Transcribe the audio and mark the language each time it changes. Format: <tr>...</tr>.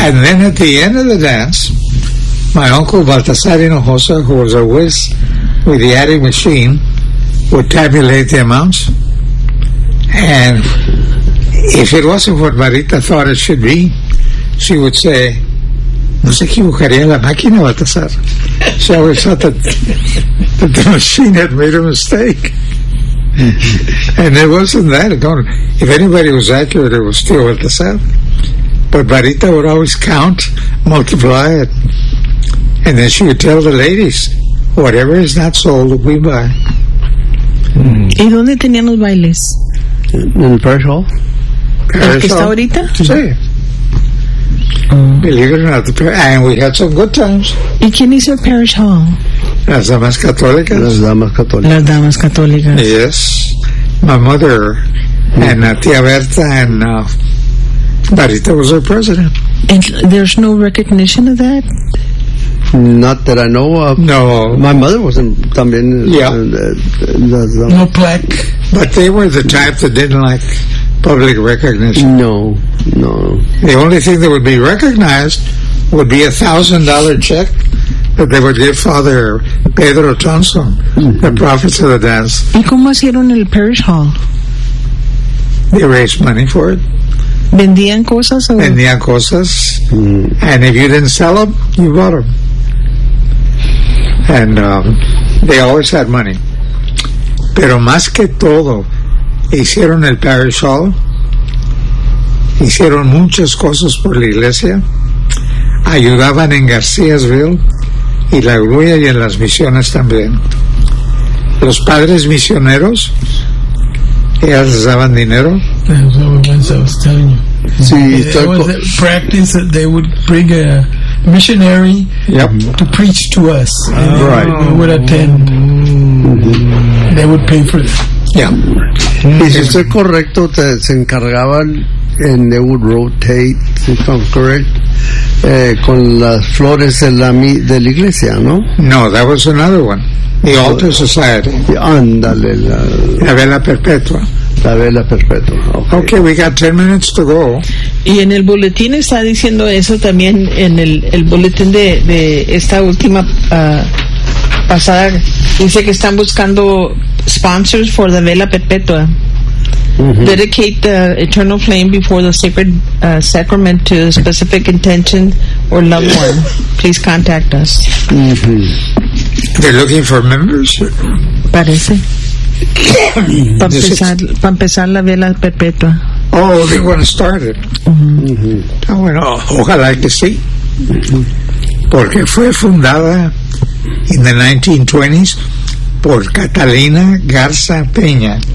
<en>And then at the end of the dance, my uncle Baltasar Hinojosa, who was a whiz with the adding machine, would tabulate the amounts. And if it wasn't what Marita thought it should be, she would say,</en> <es>¿No se equivocaría la máquina, Baltasar?</es> <en>She always thought that the machine had made a mistake. And it wasn't that. If anybody was accurate, it was still Baltasar. But Barita would always count, multiply it. And then she would tell the ladies, whatever is not sold, we buy.</en> <es>¿Y dónde tenían los bailes? En Parish Hall. ¿El que está ahorita? Sí.</es> <en>Believe it or not, and we had some good times.</en> <es>¿Y quién hizo el Parish Hall? Las damas católicas. Las damas católicas. Las damas católicas.</es> <en>Yes. My mother and Tía Berta and Barita was our president. And there's no recognition of that? Not that I know of. No. My mother was in,</en> <es>también.</es> <en>Yeah. No plaque. But they were the type that didn't like public recognition. No, no. The only thing that would be recognized would be $1,000 check that they would give Father Pedro Thompson, the prophet of the dance.</en> <es>¿Y cómo hicieron el Parish Hall?</es> <en>They raised money for it.</en> <es>¿Vendían cosas? ¿O? Vendían cosas. Mm.</es> <en>And if you didn't sell them, you bought them. And they always had money.</en> <es>Pero más que todo, hicieron el Parish Hall. Hicieron muchas cosas por la iglesia. Ayudaban en Garcíasville y la Gruya y en las misiones también. Los padres misioneros, ellas les daban dinero.</es> <en>That's what I was telling you.</en> <es>Sí,</es> <en>there was a practice that they would bring a missionary to preach to us. And we would attend. They would pay for that. Yeah.</en> <es>Y si estoy correcto, se encargaban,</es> <en>and they would rotate, if I'm correct,</en> <es>con las flores de la iglesia, ¿no?</es> <en>No, that was another one. The altar society.</en> <es>Ándale. La vela perpetua. La vela perpetua. Okay.</es> <en>Okay, we got 10 minutes to go.</en> <es>Y en el boletín está diciendo eso también, en el boletín de esta última pasada, dice que están buscando</es> <en>sponsors for the</en> <es>vela perpetua. Mm-hmm.</es> <en>Dedicate the eternal flame before the sacred sacrament to a specific intention or loved one. Please contact us. Mm-hmm. They're looking for members.</en> <es>Parece. Para empezar la vela perpetua.</es> <en>Oh, they want to start it. Mm-hmm.</en> <es>Oh, bueno, ojalá que sí. Mm-hmm. Porque fue fundada</es> <en>in the 1920s</en> <es>por Catalina Garza Peña.</es>